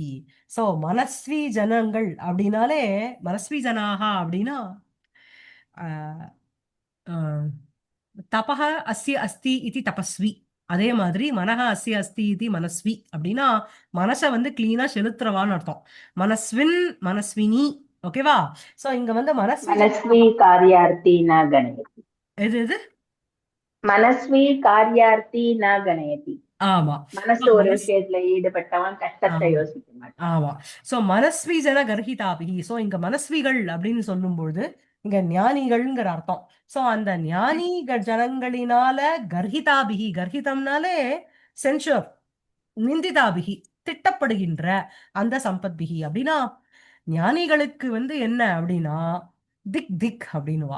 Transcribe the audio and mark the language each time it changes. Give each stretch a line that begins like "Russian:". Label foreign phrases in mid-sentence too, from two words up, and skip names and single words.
Tamil: சோ மனஸ்வி ஜனங்கள் அப்படின்னாலே
Sanskrit: मनस्वि जनाः
Tamil: அப்படின்னா ஆஹ், ஆஹ்,
Sanskrit: तपः अस्य अस्ति
Tamil: இது தபஸ்வி. அதே மாதிரி
Sanskrit: मनः अस्य अस्ति
Tamil: இது மனஸ்வி அப்படின்னா மனசை வந்து கிளீனா செலுத்துறவான்னு அர்த்தம்.
Sanskrit: मनस्विन् मनस्विनी.
Tamil: ஓகேவா? சோ இங்க வந்து மனஸ்வி
Sanskrit: मनस्वी कार्यार्थी न गणयति।
Tamil: எது எது?
Sanskrit: मनस्वी कार्यार्थी न गणयति।
Tamil: ஆமா. மனசு ஒரு விஷயத்துல ஈடுபட்டவன் கஷ்டத்தை யோசிக்க மாட்டான். ஆமா. சோ
Sanskrit: मनस्वि जन गर्हिताभिः.
Tamil: சோ இங்க மனஸ்விகள் அப்படின்னு சொல்லும்பொழுது இங்க ஞானிகள்ங்கிற அர்த்தம். சோ அந்த ஞானி ஜனங்களினால கர்ஹிதாபிகி, கர்ஹிதம்னாலே சென்ஷர், நிந்திதாபிகி திட்டப்படுகின்ற அந்த சம்பத்பிகி அப்படின்னா ஞானிகளுக்கு வந்து என்ன அப்படின்னா திக் திக் அப்படின்னுவா.